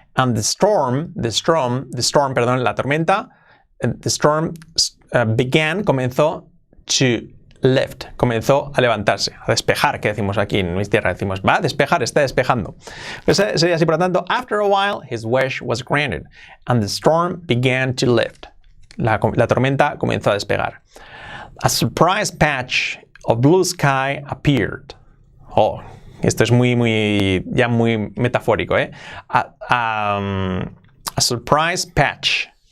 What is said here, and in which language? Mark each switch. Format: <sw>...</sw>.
<en>And the storm,</en> <es>la tormenta,</es> <en>the storm</en> <es>comenzó</es> <en>to lift,</en> <es>comenzó a levantarse, a despejar, que decimos aquí en mis tierras, decimos, va a despejar, está despejando. Pues sería así, por lo tanto,</es> <en>after a while, his wish was granted, and the storm began to lift.</en> <es>La tormenta comenzó a despegar.</es> <en>A surprise patch of blue sky appeared.</en> <es>Oh, esto es muy metafórico, ¿eh?</es> <en>A surprise patch.</en>